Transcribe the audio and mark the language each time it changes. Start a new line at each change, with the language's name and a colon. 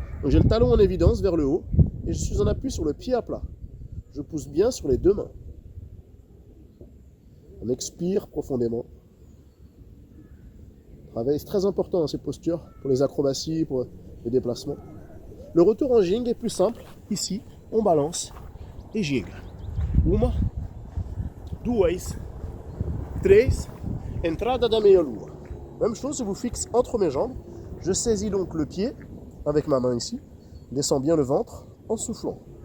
French: Donc, j'ai le talon en évidence vers le haut et je suis en appui sur le pied à plat. Je pousse bien sur les deux mains. On expire profondément. Travail très important dans ces postures pour les acrobaties, pour les déplacements. Le retour en jing est plus simple. Ici, on balance et jing.
Portuguese: Uma, duas, três, entrada da meia lua.
French: Même chose, je vous fixe entre mes jambes. Je saisis donc le pied avec ma main ici. Descends bien le ventre en soufflant.